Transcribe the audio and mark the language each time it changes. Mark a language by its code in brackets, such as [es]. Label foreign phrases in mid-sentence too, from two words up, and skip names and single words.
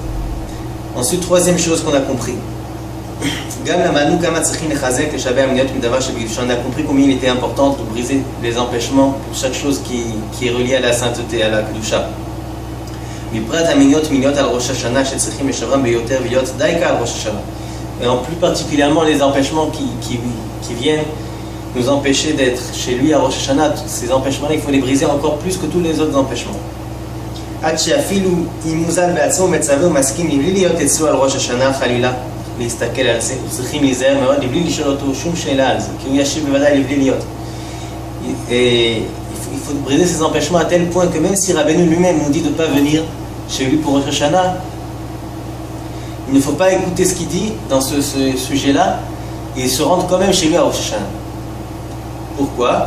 [fr] Ensuite, troisième chose qu'on a compris. On a compris combien il était important de briser les empêchements pour chaque chose qui est reliée à la sainteté, à la Kedusha. Et en plus particulièrement les empêchements qui viennent nous empêcher d'être chez lui à Rosh Hashanah, ces empêchements-là, il faut les briser encore plus que tous les autres empêchements. [he] להסתכל על זה, צריכים להיזהר מאוד, לבלי לשאול אותו שום שאלה על זה, כי הוא ישיב בוודאי לבלי להיות. [fr] Il faut briser ces empêchements à tel point que même si Rabbeinu lui-même nous dit de ne pas venir chez lui pour Rosh Hashanah, il ne faut pas écouter ce qu'il dit dans ce sujet-là et se rendre quand même chez lui à Rosh Hashanah. Pourquoi?